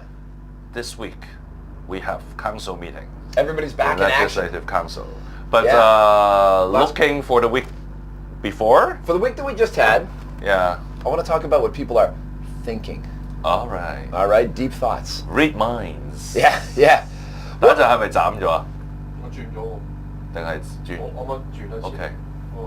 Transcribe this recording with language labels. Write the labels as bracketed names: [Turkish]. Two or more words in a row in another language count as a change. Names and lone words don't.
[English] this week, we have council meeting. Everybody's back in action. Legislative council. But Yeah. looking for the week before? For the week that we just had, Yeah. I want to talk about what people are thinking. All right. All right, deep thoughts. Read minds. Yeah, yeah. [Cantonese] 等一陣係咪斬咗啊？我轉咗喎，定係轉我啱啱轉一次。？OK，我